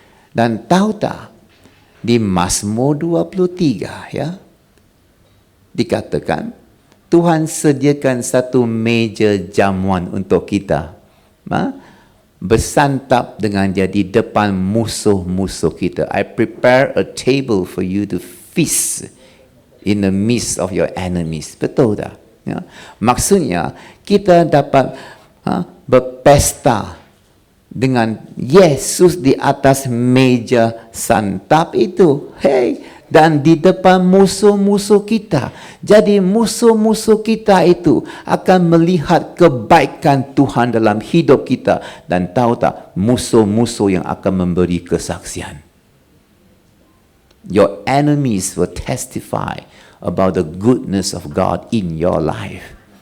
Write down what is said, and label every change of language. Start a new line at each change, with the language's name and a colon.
Malay: Dan tahu tak, di Mazmur 23, ya, dikatakan Tuhan sediakan satu meja jamuan untuk kita, bersantap dengan dia di depan musuh-musuh kita.
English: I prepare a table for you to feast in the midst of your enemies.
Malay: Betul tak? Ya? Maksudnya kita dapat berpesta dengan Yesus di atas meja santap itu. Hey, dan di depan musuh-musuh kita. Jadi musuh-musuh kita itu akan melihat kebaikan Tuhan dalam hidup kita. Dan tahu tak, musuh-musuh yang akan memberi kesaksian.
English: Your enemies will testify about the goodness of God in your life.